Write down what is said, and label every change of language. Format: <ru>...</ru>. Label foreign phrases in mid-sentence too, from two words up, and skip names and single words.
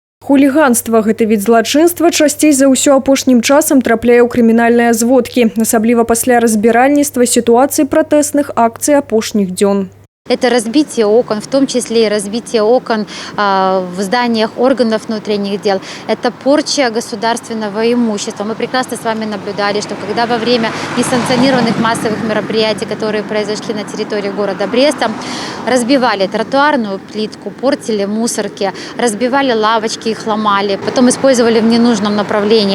<be>Хуліганства – гэта від злачынства часцей за ўсё апошнім часам трапляе ў крымінальныя зводкі, асабліва пасля разбіральніцтва сітуацый пратэсных акцый апошніх дзён.</be> <ru>Это разбитие окон, в том числе и разбитие окон в зданиях органов внутренних дел. Это порча государственного имущества. Мы прекрасно с вами наблюдали, что когда во время несанкционированных массовых мероприятий, которые произошли на территории города Бреста, разбивали тротуарную плитку, портили мусорки, разбивали лавочки, их ломали, потом использовали в ненужном направлении.</ru>